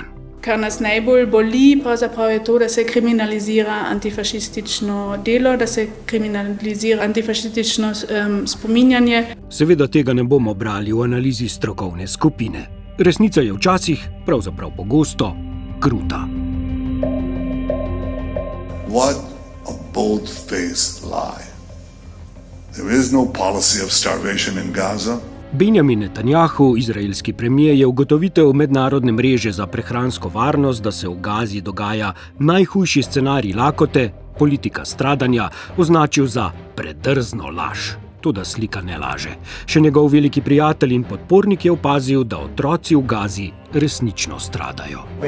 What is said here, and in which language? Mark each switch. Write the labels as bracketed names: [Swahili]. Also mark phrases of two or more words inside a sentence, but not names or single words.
[Slovenian] Kar nas najbolj boli, pravzaprav je to, da se kriminalizira antifašistično delo, da se kriminalizira antifašistično spominjanje. Seveda tega ne bomo brali v analizi strokovne skupine. Resnica je včasih, pravzaprav pogosto, kruta. [English] What a bold-faced lie. There is no policy of starvation in Gaza. [Slovenian] Benjamin Netanjahu, izraelski premijer, je ugotovitev mednarodne mreže za prehransko varnost, da se v Gazi dogaja najhujši scenarij lakote, politika stradanja, označil za predrzno laž. Toda slika ne laže. Še njegov veliki prijatelj in podpornik je opazil, da otroci v Gazi resnično stradajo.